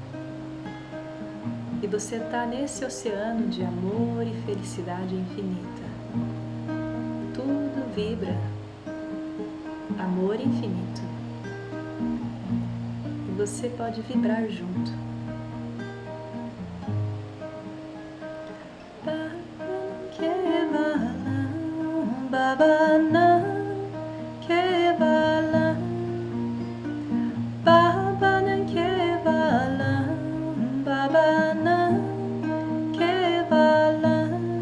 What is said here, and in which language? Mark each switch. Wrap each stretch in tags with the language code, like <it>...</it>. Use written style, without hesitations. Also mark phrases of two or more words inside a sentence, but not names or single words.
<pt>E você está nesse oceano de amor e felicidade infinita. Tudo vibra amor infinito. E você pode vibrar junto.</pt> <sa>Baba Nan Kevalan, Baba Nan Kevalan, Baba Nan Kevalan,</sa>